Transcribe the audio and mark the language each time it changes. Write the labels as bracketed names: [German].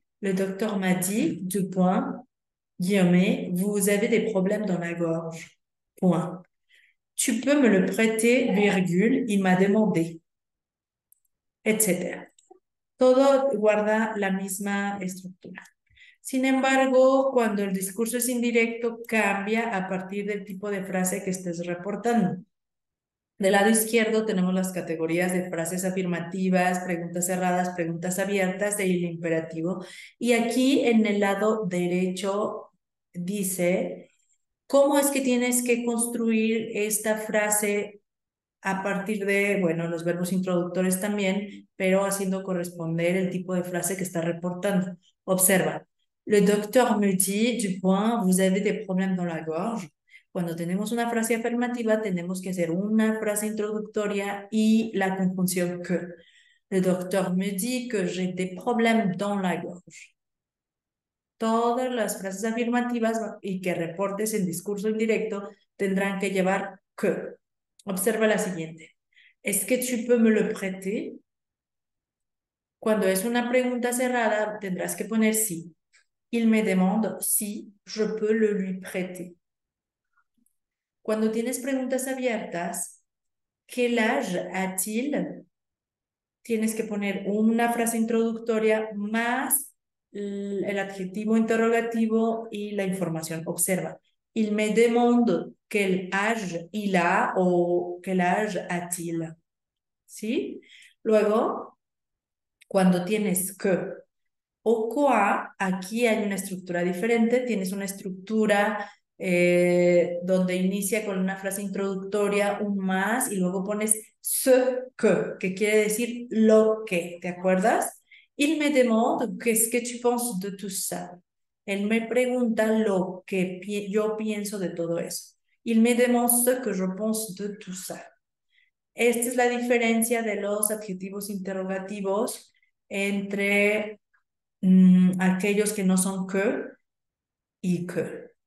[French] Le docteur m'a dit, deux points, guillemets, vous avez des problèmes dans la gorge. Point. Tu peux me le prêter, virgule, il m'a demandé, etc. [Spanish] Todo guarda la misma estructura. Sin embargo, cuando el discurso es indirecto, cambia a partir del tipo de frase que estés reportando. Del lado izquierdo tenemos las categorías de frases afirmativas, preguntas cerradas, preguntas abiertas del imperativo. Y aquí en el lado derecho dice cómo es que tienes que construir esta frase a partir de, bueno, los verbos introductores también, pero haciendo corresponder el tipo de frase que está reportando. Observa. [French] Le docteur me dit, du point, vous avez des problèmes dans la gorge. [Spanish] Cuando tenemos una frase afirmativa, tenemos que hacer una frase introductoria y la conjunción que. [French] Le docteur me dit que j'ai des problèmes dans la gorge. [Spanish] Todas las frases afirmativas y que reportes en discurso indirecto tendrán que llevar que. Observa la siguiente. [French] ¿Es que tu peux me le prêter? [Spanish] Cuando es una pregunta cerrada, tendrás que poner sí. [French] Il me demande si je peux le lui prêter. [Spanish] Cuando tienes preguntas abiertas, [French] ¿quel âge a-t-il? [Spanish] Tienes que poner una frase introductoria más el adjetivo interrogativo y la información. Observa. [French] Il me demande quel âge il a o quel âge a-t-il. [Spanish] ¿Sí? Luego, cuando tienes que o quoi, aquí hay una estructura diferente. Tienes una estructura donde inicia con una frase introductoria, un más, y luego pones ce que quiere decir lo que, ¿te acuerdas? [French] Il me demande qu'est-ce que tu penses de tout ça. [Spanish] Él me pregunta lo que yo pienso de todo eso. [French] Il me demande ce que je pense de tout ça. [Spanish] Esta es la diferencia de los adjetivos interrogativos entre aquellos que no son que y que.